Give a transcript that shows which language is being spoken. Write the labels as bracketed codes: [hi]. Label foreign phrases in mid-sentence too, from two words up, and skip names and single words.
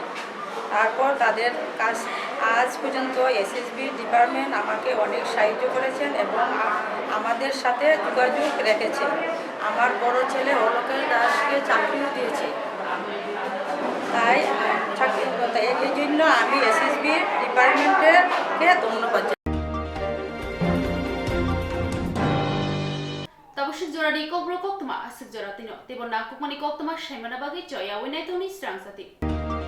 [bn] তারপর তাদের কাজ আজ পর্যন্ত এসএসবি ডিপার্টমেন্ট আমাকে অনেক সাহায্য করেছেন এবং আমাদের সাথে যোগাযোগ রেখেছে। আমার বড় ছেলে অলোকেশ দাসকে চাকরিও দিয়েছে। তাই এই জন্য আমি এসএসবি ডিপার্টমেন্টকে ধন্যবাদ জানাই। [trp] Tabusik joradi Kokborok Koktwma asik joratino. Tibon na Kokmani Koktwma shaimana bagi joya winai toni Swrangchati.